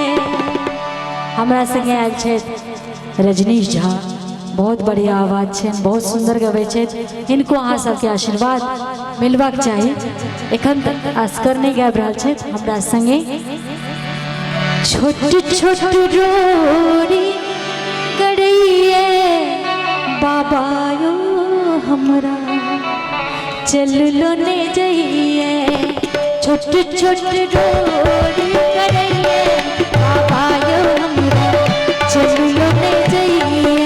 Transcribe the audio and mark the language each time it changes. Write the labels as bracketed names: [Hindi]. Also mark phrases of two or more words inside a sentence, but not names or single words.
[Maithili] हमरा संगे आयल छै रजनीश झा, बहुत बढ़िया आवाज है, बहुत सुंदर गबै छै। इनको अहाँ सबके आशीर्वाद मिलबाक चाही। एखन तक असकर नहीं गाबि रहल छै हमरा संगे। छोट छोट रोड़ी गड़िए बाबा यो हमरा चल लो ने जाइए। छोट छोट रोड़ी गड़िए बाबा यो हमरा चल लो ने जाइए।